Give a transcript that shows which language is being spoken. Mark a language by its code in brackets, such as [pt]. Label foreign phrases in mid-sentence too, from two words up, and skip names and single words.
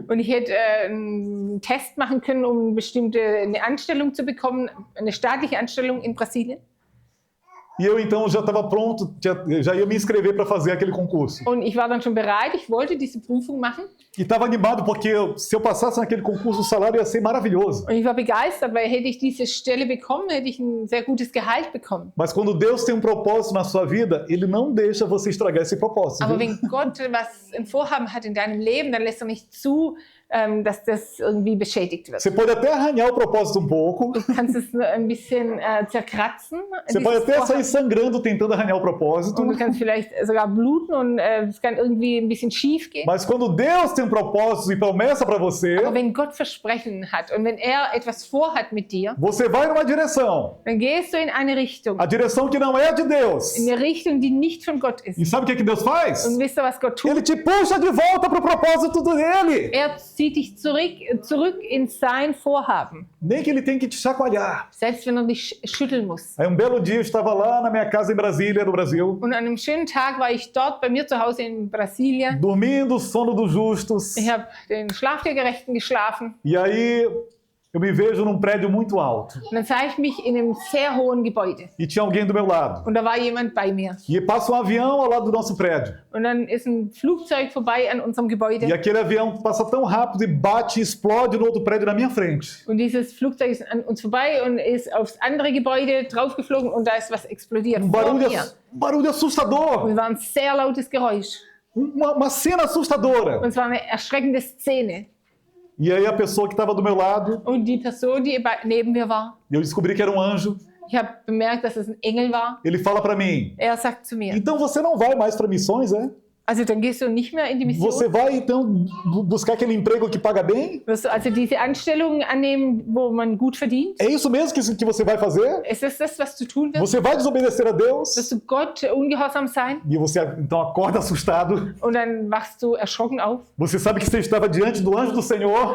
[de] Und ich hätte einen Test machen können, um eine Anstellung zu bekommen, eine staatliche Anstellung in Brasilien. [pt] E eu então já estava pronto, já ia me inscrever para fazer aquele concurso. [de] Und ich war dann schon bereit, ich wollte diese Prüfung machen. [pt] E estava animado porque se eu passasse naquele concurso, o salário ia ser maravilhoso. [de] Und ich war begeistert, weil hätte ich diese Stelle bekommen, hätte ich ein sehr gutes Gehalt bekommen. [pt] Mas quando Deus tem um propósito na sua vida, Ele não deixa você estragar esse propósito. [de] Aber [pt] Viu? [de] wenn Gott was ein Vorhaben hat in deinem Leben, dann lässt er nicht zu, dass das irgendwie beschädigt wird. [pt] Você pode até arranhar o propósito um pouco, [de] Du kannst es nur ein bisschen zerkratzen, [pt] você pode [de] dieses [pt] até sair [de] Vorhaben. [pt] sangrando tentando arranhar o propósito, [de] Und du kannst vielleicht sogar bluten und es kann irgendwie ein bisschen schief gehen. [pt] mas quando Deus tem um propósito e promessa para você, [de] Aber wenn Gott Versprechen hat und wenn er etwas vorhat mit dir, [pt] você vai numa direção, [de] dann gehst du in eine Richtung, [pt] a direção que não é de Deus. [de] in eine Richtung, die nicht von Gott ist. [pt] E sabe o que Deus faz? [de] Und wisst ihr, was Gott tut? [pt] Ele te puxa de volta para o propósito dele. [de] Er zieht dich zurück in sein Vorhaben, [pt] Nem que ele tenha que te chacoalhar. [de] selbst wenn er dich schütteln muss. [pt] Aí um belo dia eu estava lá na minha casa em Brasília, no Brasil, [de] Und an einem schönen Tag war ich dort bei mir zu Hause in Brasilien. [pt] dormindo o sono dos justos. [de] Ich habe den Schlaf der Gerechten geschlafen. [pt] E aí eu me vejo num prédio muito alto. [de] Und dann sah ich mich in einem sehr hohen Gebäude. [pt] E tinha alguém do meu lado. [de] Und da war jemand bei mir. [pt] E passa um avião ao lado do nosso prédio. [de] Und dann ist ein Flugzeug vorbei an unserem [pt] E [de] Gebäude. [pt] aquele avião passa tão rápido e bate e explode no outro prédio na minha frente. [de] Und dieses Flugzeug ist an uns vorbei und ist aufs andere Gebäude draufgeflogen und da ist was explodiert vor mir. [pt] Barulho assustador. [de] Und es war ein sehr lautes Geräusch. [pt] Uma cena assustadora. [de] Und es war eine erschreckende Szene. [pt] E aí a pessoa que estava do meu lado, [de] Und die Person, die neben mir war, [pt] eu descobri que era um anjo, [de] ich habe bemerkt, dass es ein Engel war. [pt] ele fala para mim: [de] Er sagt zu mir, [pt] então você não vai mais para missões, é? [de] also dann gehst du nicht mehr in die Mission. [pt] Você vai então buscar aquele emprego que paga bem? [de] Wirst du also diese Anstellung annehmen, wo man gut verdient? [pt] É isso mesmo que você vai fazer? [de] Ist das, was du tun wirst? [pt] Você vai desobedecer a Deus? [de] Wirst du Gott ungehorsam sein? [pt] E você então acorda assustado. [de] Und dann wachst du erschrocken auf. [pt] Você sabe que você estava diante do anjo do Senhor.